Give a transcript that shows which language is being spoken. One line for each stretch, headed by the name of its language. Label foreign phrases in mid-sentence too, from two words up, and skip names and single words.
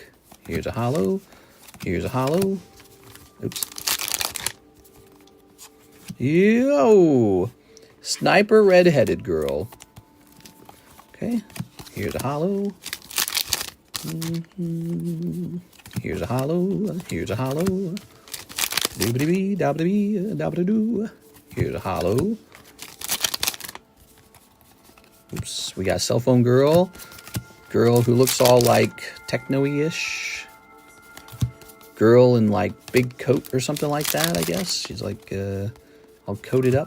English: Here's a holo. Here's a holo. Oops. Yo! Sniper redheaded girl. Okay. Here's a holo. Here's a holo. Here's a holo. Doobity-bee, doobity-bee, doobity-doo. Here's a holo. Oops. We got cell phone girl. Girl who looks all like techno-y-ish. Girl in like big coat or something like that, I guess. She's like all coated up.